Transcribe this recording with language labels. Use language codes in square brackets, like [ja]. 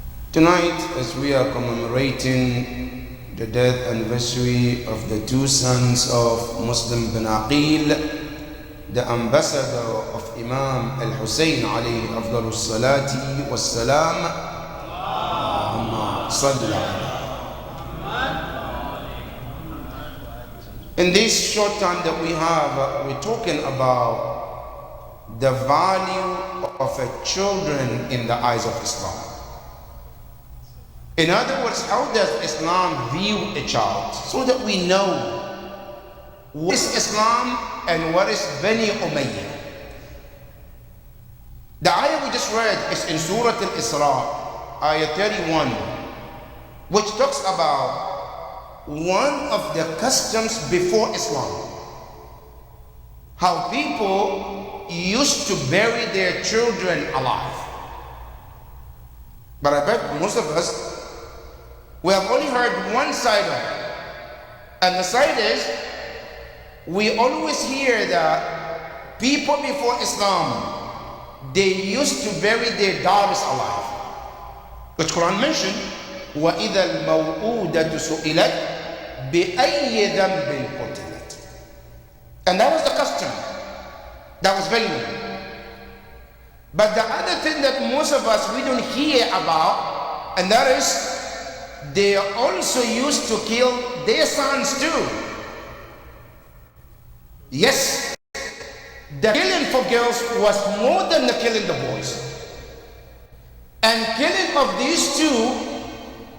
[en] Tonight, as we are commemorating the death anniversary of the two sons of Muslim bin Aqil, the ambassador of Imam al-Hussein alayhi afdalus salati was salam, in this short time that we have, we're talking about the value of children in the eyes of Islam. In other words, how does Islam view a child? So that we know what is Islam and what is Bani Umayyah. The ayah we just read is in Surah Al-Isra, ayah 31, which talks about one of the customs before Islam. How people used to bury their children alive. But I bet most of us, we have only heard one side of it. And the side is, we always hear that people before Islam, they used to bury their daughters alive. Which Quran mentioned, [ar] وَإِذَا الْمَوْءُودَةُ سُئِلَتْ بِأَيِّ ذَنْبٍ قُتِلَتْ. [en] And that was the custom. That was valuable. But the other thing that most of us, we don't hear about, and that is, they also used to kill their sons too. Yes, the killing for girls was more than the killing the boys. And killing of these two